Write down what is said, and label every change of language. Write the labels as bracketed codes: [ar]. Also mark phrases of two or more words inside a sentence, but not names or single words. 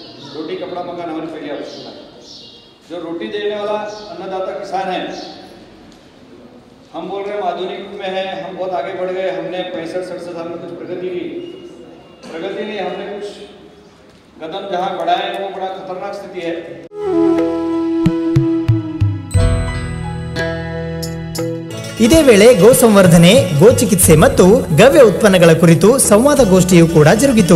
[hi] रोटी कपड़ा मकान हमारी पहली आवश्यकता है. जो रोटी देने वाला अन्नदाता किसान है, हम बोल रहे हैं हम आधुनिक युग में है, हम बहुत आगे बढ़ गए, हमने 65-67 साल में कुछ प्रगति की. प्रगति नहीं, हमने कुछ कदम जहाँ बढ़ाए वो बड़ा खतरनाक स्थिति है. [kn] ಇದೇ ವೇಳೆ ಗೋ ಸಂವರ್ಧನೆ, ಗೋ ಚಿಕಿತ್ಸೆ ಮತ್ತು ಗವ್ಯ ಉತ್ಪನ್ನಗಳ ಕುರಿತು ಸಂವಾದಗೋಷ್ಠಿಯು ಕೂಡ ಜರುಗಿತು.